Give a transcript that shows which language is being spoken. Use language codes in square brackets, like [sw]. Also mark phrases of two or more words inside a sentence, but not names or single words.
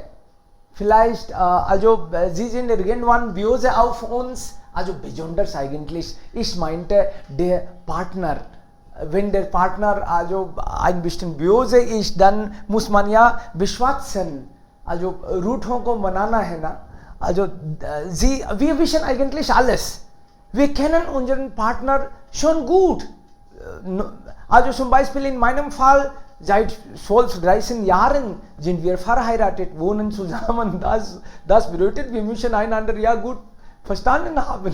[de] Vielleicht, also, sie sind irgendwann böse auf uns. Also, besonders eigentlich. Ich meinte, der Partner. Wenn der Partner also ein bisschen böse ist, dann muss man ja beschwatzen. [hi] Also रूठों को मनाना है ना, [de] also wir wissen eigentlich alles. Wir kennen unseren Partner schon gut. Also zum Beispiel in meinem Fall, seit 12, 13 Jahren sind wir verheiratet, wohnen zusammen. Das bedeutet, wir müssen einander ja gut verstanden haben.